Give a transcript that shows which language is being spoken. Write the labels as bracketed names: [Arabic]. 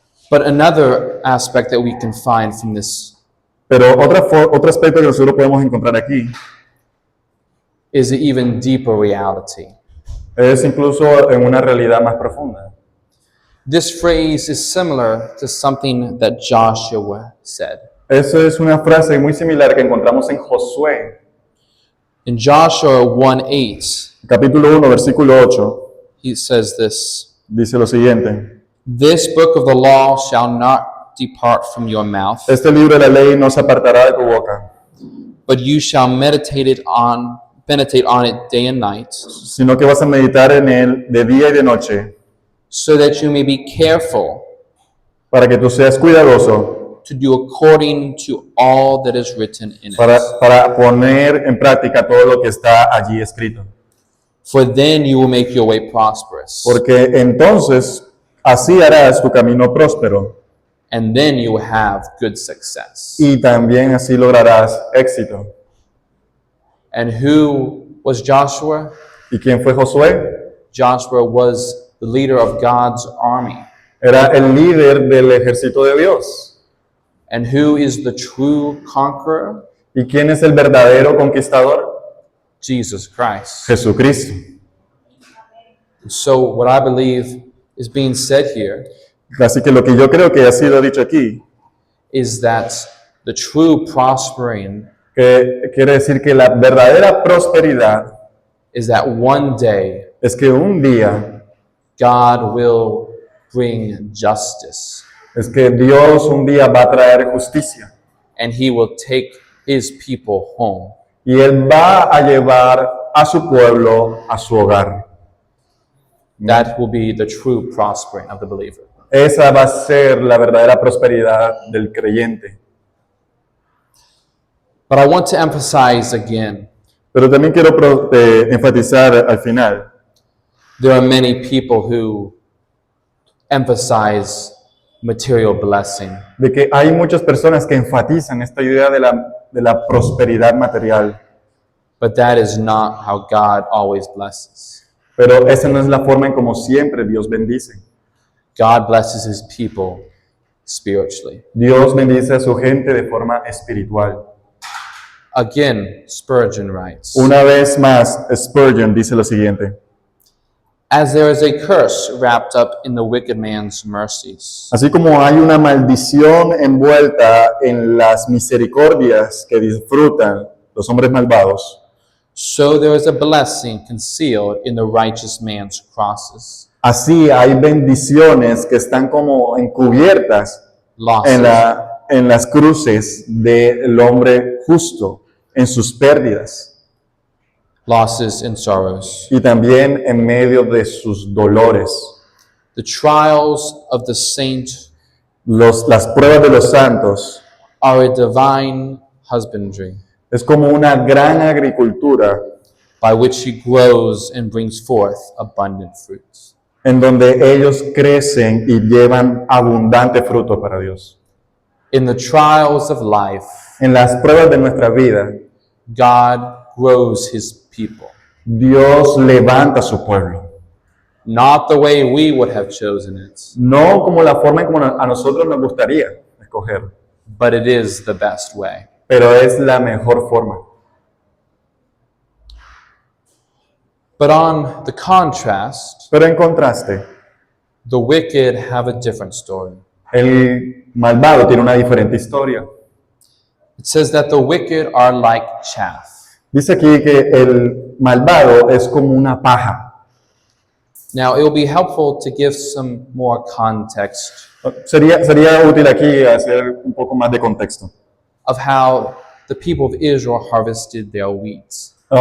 [English] But another aspect that we can find from this [Spanish] Pero otro aspecto que nosotros podemos encontrar aquí [English] is an even deeper reality. [Spanish] es incluso en una realidad más profunda. [English] This phrase is similar to something that Joshua said. [Spanish] Eso es una frase muy similar que encontramos en Josué, [English] In Joshua 1:8, [Spanish] capítulo 1, versículo 8, [English] he says this, [Spanish] dice lo siguiente: [English] "This book of the law shall not depart from your mouth, [Spanish] este libro de la ley no se apartará de tu boca, [English] but you shall meditate on it day and night, [Spanish] sino que vas a meditar en él de día y de noche, [English] so that you may be careful [Spanish] para que tú seas cuidadoso [English] to do according to all that is written in it. [Spanish] para poner en práctica todo lo que está allí escrito. [English] For then you will make your way prosperous, [Spanish] Porque entonces así harás tu camino próspero [English] and then you will have good success." [Spanish] y también así lograrás éxito. [English] And who was Joshua? [Spanish] ¿Y quién fue Josué? [English] Joshua was the leader of God's army. [Spanish] Era el líder del ejército de Dios. [English] And who is the true conqueror? [Spanish] ¿Y quién es el verdadero conquistador? [English] Jesus Christ. [Spanish] Jesucristo. [English] So what I believe is being said here [Spanish] Así que lo que yo creo que ha sido dicho aquí, [English] is that the true prospering [Spanish] que quiere decir que la verdadera prosperidad [English] is that one day [Spanish] es que un día, [English] God will bring justice [Spanish] es que Dios un día va a traer justicia [English] and he will take his people home. [Spanish] y Él va a llevar a su pueblo a su hogar. [English] That will be the true prospering of the believer. [Spanish] Esa va a ser la verdadera prosperidad del creyente. [English] But I want to emphasize again, [Spanish] Pero también quiero enfatizar al final, [English] there are many people who emphasize material blessing. [Spanish] de que hay muchas personas que enfatizan esta idea de la prosperidad material, [English] But that is not how God always blesses. [Spanish] pero esa no es la forma en como siempre Dios bendice. [English] God blesses his people spiritually. [Spanish] Dios bendice a su gente de forma espiritual. [English] Again, Spurgeon writes, [Spanish] Una vez más, Spurgeon dice lo siguiente: [English] as there is a curse wrapped up in the wicked man's mercies, [Spanish] así como hay una maldición envuelta en las misericordias que disfrutan los hombres malvados, [English] so there is a blessing concealed in the righteous man's crosses, [Spanish] así hay bendiciones que están como encubiertas [English] losses, [Spanish] en las cruces del hombre justo, en sus pérdidas [English] losses and sorrows. [Spanish] y también en medio de sus dolores. [English] The trials of the saint [Spanish] Las pruebas de los santos [English] are a divine husbandry [Spanish] es como una gran agricultura [English] by which he grows and brings forth abundant fruits. [Spanish] en donde ellos crecen y llevan abundante fruto para Dios. [English] In the trials of life, [Spanish] En las pruebas de nuestra vida, [English] God grows his people, [Spanish] Dios levanta a su pueblo. [English] not the way we would have chosen it, [Spanish] No como la forma en como a nosotros nos gustaría escoger, [English] but it is the best way. [Spanish] pero es la mejor forma. [English] But on the contrast, [Spanish] Pero en contraste, [English] the wicked have a different story. [Spanish] el malvado tiene una diferente historia. [English] It says that the wicked are like chaff. [Spanish] Dice aquí que el malvado es como una paja. [English] Now, it will be helpful to give some more context [Spanish] Sería útil aquí hacer un poco más de contexto [English] of how the people of Israel harvested their wheat.